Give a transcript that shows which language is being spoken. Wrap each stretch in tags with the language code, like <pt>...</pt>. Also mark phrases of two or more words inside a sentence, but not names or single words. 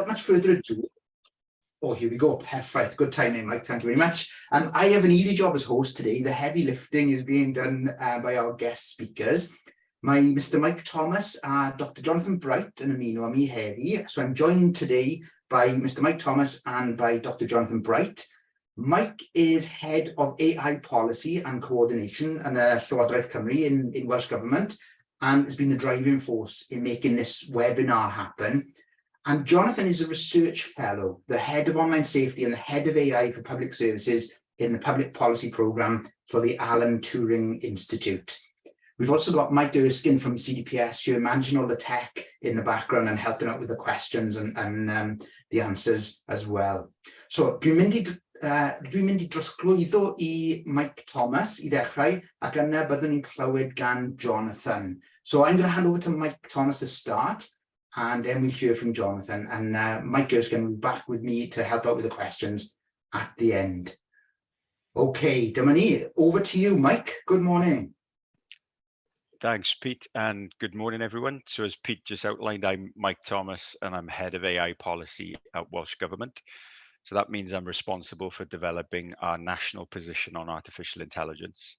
<en>much further ado, oh, here we go. Perfect. Good timing, Mike. Thank you very much. I have an easy job as host today. The heavy lifting is being done by our guest speakers.</en> <cy>Mr. Mike Thomas, Dr. Jonathan Bright, and ymuno â mi heddi.</cy> <en>So I'm joined today by Mr. Mike Thomas and by Dr. Jonathan Bright. Mike is head of AI policy and coordination in Llywodraeth Cymru in Welsh Government, and has been the driving force in making this webinar happen. And Jonathan is a research fellow, the head of online safety and the head of AI for public services in the public policy programme for the Alan Turing Institute. We've also got Mike Erskine from CDPS here, managing all the tech in the background and helping out with the questions and the answers as well.</en> <cy>So dwi'n mynd i drosglwyddo I Mike Thomas I ddechrau, ac yna byddwn ni'n clywed gan Jonathan.</cy> <en>So I'm going to hand over to Mike Thomas to start, and then we'll hear from Jonathan. And Mike Erskine will be back with me to help out with the questions at the end.</en> <cy>Okay, dyma ni.</cy> <en>Over to you, Mike. Good morning. Thanks, Pete, and good morning, everyone. So as Pete just outlined, I'm Mike Thomas, and I'm head of AI policy at Welsh Government. So that means I'm responsible for developing our national position on artificial intelligence.</en>